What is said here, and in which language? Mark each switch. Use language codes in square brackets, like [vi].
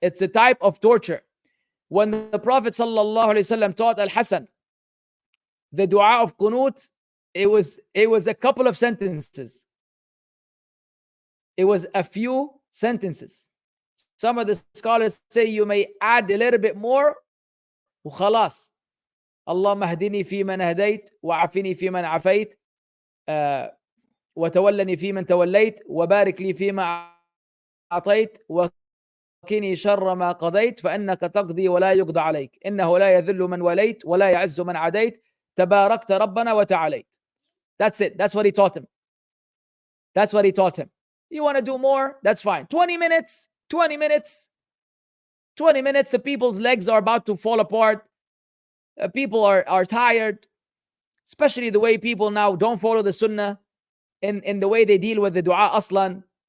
[en] It's a type of torture. When the Prophet ﷺ taught Al-Hasan the dua of Qunut, it was a couple of sentences. It was a few sentences. Some of the scholars say you may add a little bit more. [ar] وخلاص. اللهم اهدني فيمن هديت وعافني فيمن عافيت وتولني فيمن توليت وبارك لي فيما أعطيت وقني شر ما قضيت فإنك تقضي ولا يقضى عليك إنه لا يذل من وليت ولا يعز من عاديت تباركت ربنا وتعاليت. [en] That's it. That's what he taught him. That's what he taught him. You want to do more? That's fine. 20 minutes. 20 minutes. 20 minutes. The people's legs are about to fall apart. People are tired. Especially the way people now don't follow the sunnah in the way they deal with the dua aslan.